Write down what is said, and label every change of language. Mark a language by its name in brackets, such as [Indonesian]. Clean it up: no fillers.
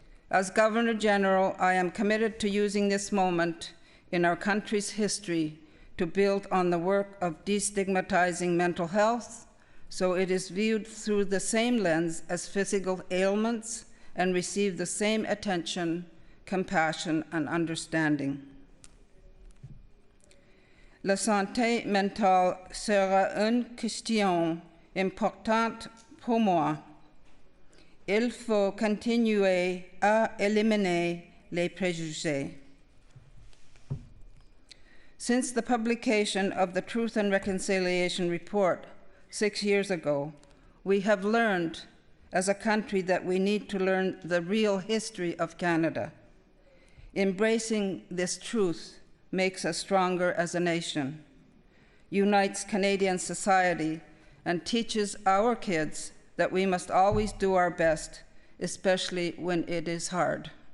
[English] As Governor General, I am committed to using this moment in our country's history to build on the work of destigmatizing mental health so it is viewed through the same lens as physical ailments and receive the same attention, compassion, and understanding. [French] La santé mentale sera une question importante pour moi. Il faut continuer à éliminer les préjugés. [English] Since the publication of the Truth and Reconciliation Report 6 years ago, we have learned as a country that we need to learn the real history of Canada. Embracing this truth makes us stronger as a nation, unites Canadian society, and teaches our kids that we must always do our best, especially when it is hard.